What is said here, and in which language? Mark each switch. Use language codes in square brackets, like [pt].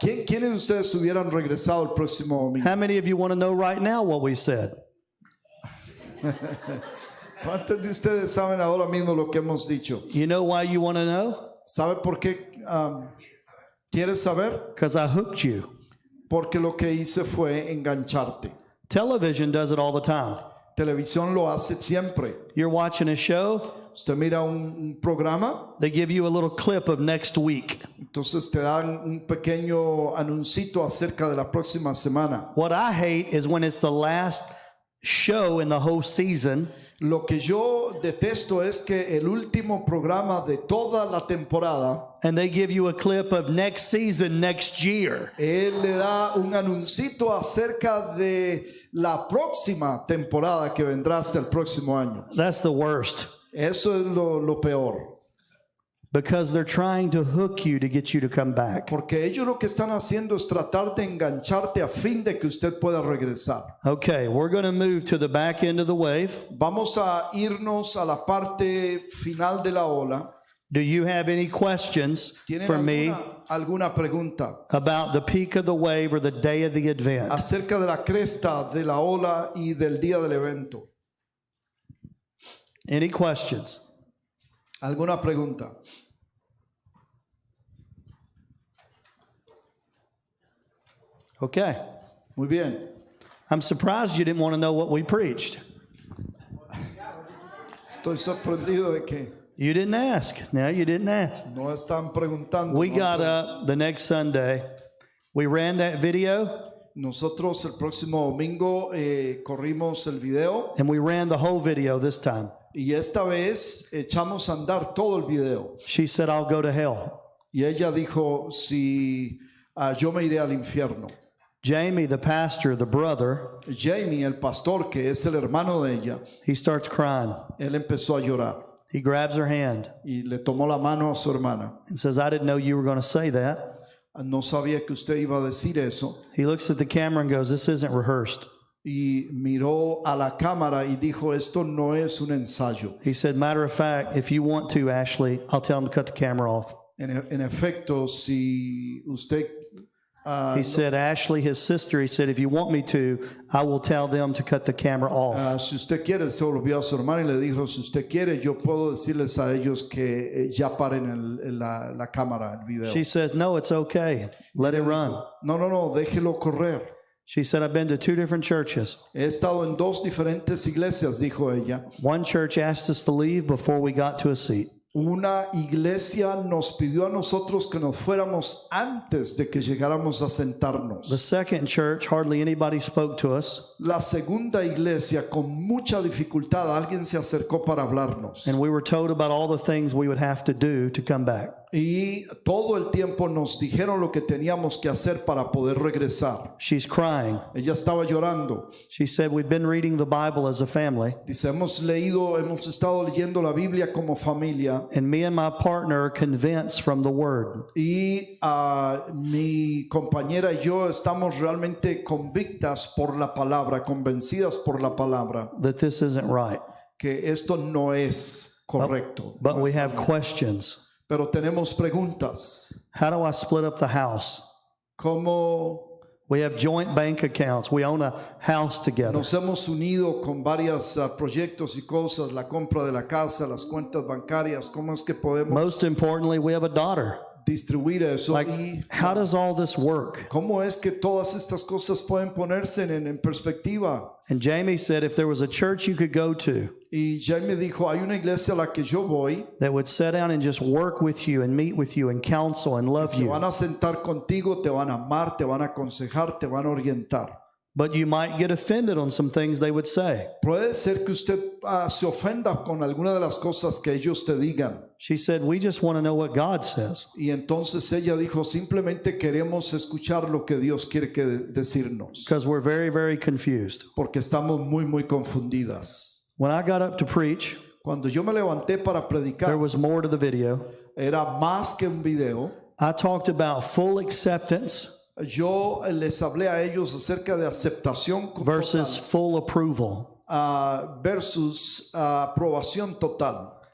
[es] ¿Quiénes de ustedes hubieran regresado el próximo domingo? [en] How many of you want to know right now what we said? [es] ¿Cuántos de ustedes saben ahora mismo lo que hemos dicho? [en] You know why you want to know? [es] ¿Sabe por qué quieres saber? [en] Because I hooked you. [es] Porque lo que hice fue engancharte. [en] Television does it all the time. [es] Televisión lo hace siempre. [en] You're watching a show, [es] Usted mira un programa, [en] they give you a little clip of next week. [es] entonces te dan un pequeño anuncito acerca de la próxima semana. [en] What I hate is when it's the last show in the whole season [es] Lo que yo detesto es que el último programa de toda la temporada, [en] and they give you a clip of next season next year. [es] él le da un anuncito acerca de la próxima temporada que vendrá hasta el próximo año. [en] That's the worst [es] Eso es lo peor. [en] because they're trying to hook you to get you to come back. [es] Porque ellos lo que están haciendo es tratar de engancharte a fin de que usted pueda regresar. [en] Okay, we're going to move to the back end of the wave. [es] Vamos a irnos a la parte final de la ola. [en] Do you have any questions [es] ¿Tienen [en] for me [es] alguna pregunta [en] about the peak of the wave or the day of the event? [es] acerca de la cresta de la ola y del día del evento? [en] Any questions? [es] ¿Alguna pregunta? [en] Okay. [es] Muy bien. [en] I'm surprised you didn't want to know what we preached. [es] Estoy sorprendido de que [en] You didn't ask. No, you didn't ask. [es] no están preguntando. [en] We [es] ¿no? [en] got up the next Sunday. We ran that video [es] Nosotros el próximo domingo corrimos el video [en] and we ran the whole video this time. [es] y esta vez echamos a andar todo el video. [en] She said, I'll go to hell. [es] Y ella dijo, si yo me iré al infierno. [en] Jamie, the pastor, the brother, [es] Jamie, el pastor, que es el hermano de ella, [en] he starts crying. [es] él empezó a llorar [en] He grabs her hand [es] y le tomó la mano a su hermana. [en] and says, I didn't know you were going to say that. [es] No sabía que usted iba a decir eso. [en] He looks at the camera and goes, this isn't rehearsed. [es] Y miró a la cámara y dijo, esto no es un ensayo. [en] He said, matter of fact, if you want to, Ashley, I'll tell him to cut the camera off. [es] En efecto, si usted... [en] He said, Ashley, his sister, he said, if you want me to, I will tell them to cut the camera off. [es] si usted quiere, se volvió a su hermana y le dijo, si usted quiere, yo puedo decirles a ellos que ya paren la cámara, el video. [en] She says, no, it's okay. Let it run. [es] No, déjelo correr. [en] She said, I've been to 2 different churches. [es] He estado en 2 diferentes iglesias, dijo ella. [en] One church asked us to leave before we got to a seat. [es] Una iglesia nos pidió a nosotros que nos fuéramos antes de que llegáramos a sentarnos. [en] The second church, hardly anybody spoke to us, [es] La segunda iglesia, con mucha dificultad, alguien se acercó para hablarnos. [en] and we were told about all the things we would have to do to come back. [es] Y todo el tiempo nos dijeron lo que teníamos que hacer para poder regresar. [en] She's crying. [es] Ella estaba llorando. [en] She said, we've been reading the Bible as a family, [es] Dice, hemos estado leyendo la Biblia como familia. [en] and me and my partner are convinced from the Word [es] Y mi compañera y yo estamos realmente convictas por la palabra, convencidas por la palabra, [en] that this isn't right. [es] que esto no es correcto. [en] But [es] No [en] we [es] está [en] have [es] bien. [en] questions. [es] Pero tenemos preguntas. [en] How do I split up the house? [es] ¿Cómo [en] We have joint bank accounts. We own a house together. [es] nos hemos unido con varios proyectos y cosas, la compra de la casa, las cuentas bancarias? ¿Cómo es que podemos [en] Most importantly, we have a daughter. [es] distribuir eso? [en] Like, [es] Y [en] how does all this work? [es] ¿cómo es que todas estas cosas pueden ponerse en perspectiva? [en] And Jamie said, if there was a church you could go to [es] Y Jaime dijo, hay una iglesia a la que yo voy, [en] that would sit down and just work with you and meet with you and counsel and love [es] se [en] you, [es] van a sentar contigo, te van a amar, te van a aconsejar, te van a orientar. [en] but you might get offended on some things they would say. [es] Puede ser que usted se ofenda con alguna de las cosas que ellos te digan. [en] She said, we just want to know what God says. [es] Y entonces ella dijo, simplemente queremos escuchar lo que Dios quiere decirnos, [en] Because we're very, very confused. [es] porque estamos muy confundidas. [en] When I got up to preach, [es] Cuando yo me levanté para [en] there [es] predicar, [en] was more to the video. [es] era más que un video. [en] I talked about full acceptance [es] Yo les hablé a ellos acerca de aceptación [en] versus full approval. [es] versus aprobación total.